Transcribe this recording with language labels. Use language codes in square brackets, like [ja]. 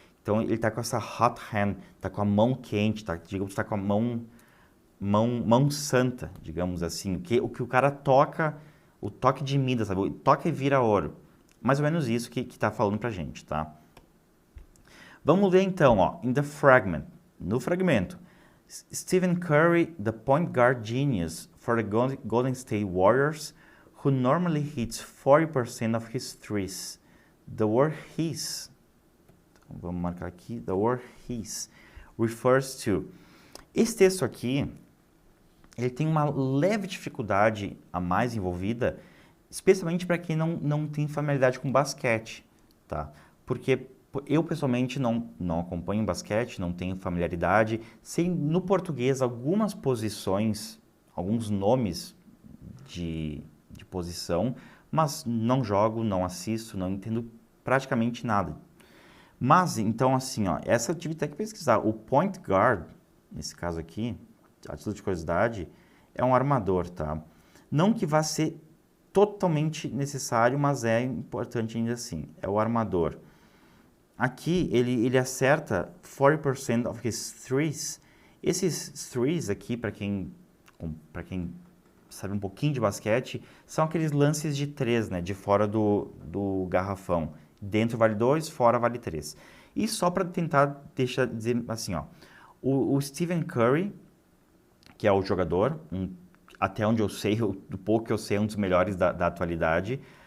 [pt] Então ele está com essa [en] hot hand, [pt] está com a mão quente, digamos, está com a mão santa, digamos assim. O que o cara toca, o toque de Midas, sabe? Toca e vira ouro. Mais ou menos isso que está falando pra gente, tá? Vamos ler então, ó, [en] in the fragment, [pt] no fragmento. [en] Stephen Curry, the point guard genius for the Golden State Warriors, who normally hits 40% of his threes. The word his, [pt] então, vamos marcar aqui, [en] the word his, refers to. [pt] Esse texto aqui, ele tem uma leve dificuldade a mais envolvida, especialmente para quem não tem familiaridade com basquete, tá? Porque eu, pessoalmente, não acompanho basquete, não tenho familiaridade. Sei, no português, algumas posições, alguns nomes de posição, mas não jogo, não assisto, não entendo praticamente nada. Mas, então, assim, ó, essa eu tive até que pesquisar. O point guard, nesse caso aqui, a título de curiosidade, é um armador, tá? Não que vá ser totalmente necessário, mas é importante ainda assim. É o armador. Aqui, ele acerta 40% [en] of his threes. [pt] Esses threes aqui, para quem sabe um pouquinho de basquete, são aqueles lances de 3, né? De fora do garrafão. Dentro vale 2, fora vale 3. E só para tentar dizer assim, ó. O Stephen Curry, que é o jogador, até onde eu sei, do pouco que eu sei, é um dos melhores da atualidade.